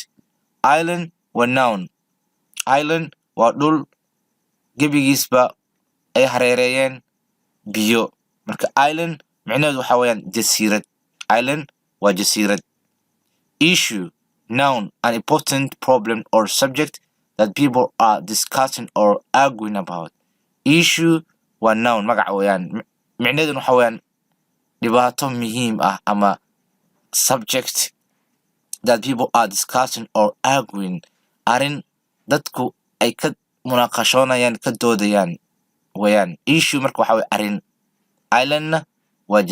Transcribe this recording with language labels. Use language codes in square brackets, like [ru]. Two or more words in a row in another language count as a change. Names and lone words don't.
[so] Island waa noun. Island waa dhul gebigiisba ay hareereeyeen biyo. marka island micnaheedu waxa weeyaan jasiirad. Island waa jasiirad. [en] Issue noun, an important problem or subject that people are discussing or arguing about. [so] Issue waa noun magac weeyaan micnaheedu waxa weeyaan dhibaato muhiim ah ama [en] subject that people are discussing or arguing, [so] arrin dadku ay ka munaaqashoonayaan, ka doodayaan weeyaan. Issue marka waxa weeye arrin. Islandna waa